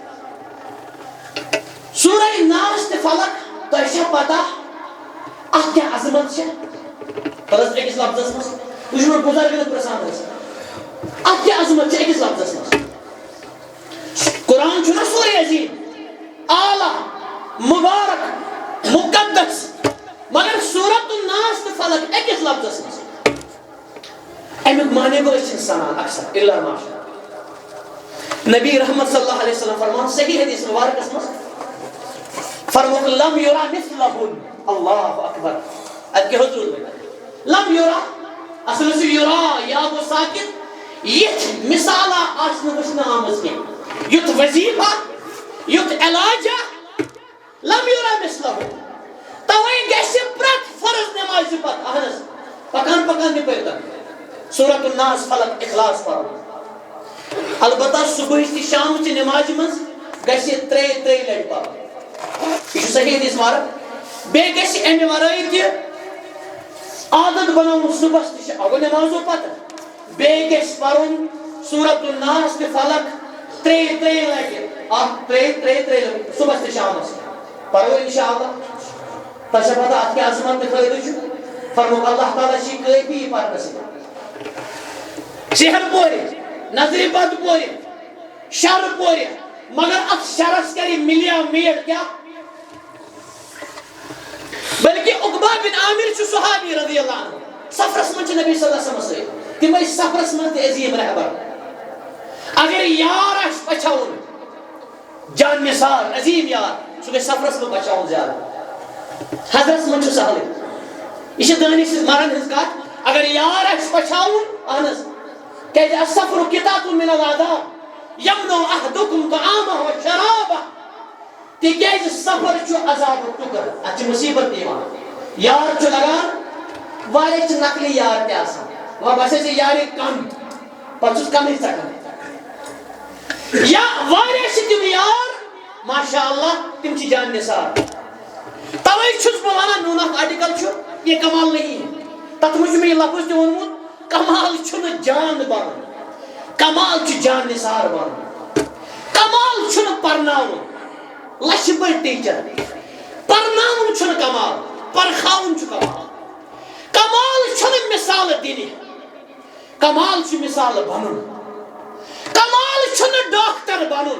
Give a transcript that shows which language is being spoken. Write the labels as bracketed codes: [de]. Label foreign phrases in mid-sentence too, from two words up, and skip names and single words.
[ks] سورہ ناس تہٕ فلق تۄہہِ چھا پتہ اتھ کیٛاہ عظمت چھِ پتہٕ حظ أکِس لفظس منٛز یہِ چھُ مےٚ بُزرگن پرژھان حظ اتھ کیٛاہ عظمت چھِ أکِس لفظس منٛز قرآن چھُنہ سورہ عظیٖم اعلیٰ مبارک مقدس مگر سورۃ الناس تہٕ فلق أکِس لفظس منٛز امیُک معنی گوٚو أسۍ چھِنہٕ سنان اکثر الا ماشاء نبی رحمت [ar] صلی اللہ علیہ وسلم [ks] فرمان صحیح حدیث مبارکس منٛز فرموک [ar] لم یورا مثلہن [ks] اللہ اکبر ادٕ کیٛاہ حض روٗد وۄنۍ [ar] لم یورا [ks] اصل اوس یورا یا گوٚو ساکت یِتھ مثالا آسہِ نہٕ وٕچھنہٕ آمٕژ کینٛہہ یُتھ وظیفہ یُتھ علاجہ [ar] لم یورا مثلہن [ks] توے گژھِ پرٛٮ۪تھ فرض نمازِ پتہٕ اہن حظ پکان پکان تہِ پٔرۍتن سورۃ الناس فلق اخلاص پرُن البتہ صبحٕچ تہِ شامچہِ نمازِ منٛز گژھِ ترٛیٚیہِ لٹہِ پرُن یہ چھُ صحیح حدیث مبارک بیٚیہِ گژھِ امہِ ورٲے تہِ عادت بناوُن صبحس تہِ چھِ اگو نمازو پتہٕ بیٚیہِ گژھِ پرُن سورۃ الناس تہٕ فلق ترٛیٚیہِ لٹہِ اکھ ترٛیٚیہِ لٹہِ صبحس تہٕ شامس پرو انشاءاللہ تۄہہِ چھا پتہ اتھ کیٛاہ عظمت تہٕ فٲیدٕ چھُ فرموک اللہ تعالیٰ چھِ کٲفی یہِ پرنہٕ سۭتۍ شہر پورِ نظرِ بد پورِ شر پورِ مگر اتھ شرس کرِ ملیا میٹ کیا بلکہ عقبہ بن عامر چھُ صحابی [ar] رضی اللہ عنہ [ks] سفرس منٛز چھِ نبی [ar] صلی اللہ علیہ [ks] وسلم سۭتۍ تِم ٲسۍ سفرس منٛز تہِ عظیٖم رہبر اگر یار آس بچاؤن جان نثار عظیم یار سہ گژھِ سفرس منٛز بچاؤن زیادٕ حضرت منٛز چھُ سہلٕے یہ چھِ دٲنِش مرن ہٕنٛز کتھ اگر یار آسہِ بچاؤن اہن حظ کیازِ [ar] السفر قطعة من العذاب یمنع احدکم طعامه وشرابه [ks] تکیازِ سفر چھُ عذابُک ٹُکر اتھ چھِ مصیبت یِوان یار چھُ لگان واریاہ چھِ نقلی یار تہِ آسان وۄنۍ باسے ژےٚ یارِ کم پتہٕ چھُس کمٕے ژٹان یا واریاہ چھِ تِم یار [ar] ماشاء اللہ [ks] تِم چھِ جان نثار توے چھُس بہٕ ونان میون اکھ آرٹِکل چھُ [ur] یہ کمال نہیں ہے [ks] تتھ منٛز چھُ مےٚ یہِ لفظ تہِ ووٚنمُت کمال چھُنہٕ جان بنُن کمال چھُ جان نثار بنُن کمال چھُنہٕ پرناوُن لچھِ بٔڑۍ ٹیٖچر پرناوُن چھُنہٕ کمال پرکھاوُن چھُ کمال کمال چھُنہٕ مِثالہٕ دِنہِ کمال چھُ مِثالہٕ بنُن کمال چھُنہٕ ڈاکٹر بنُن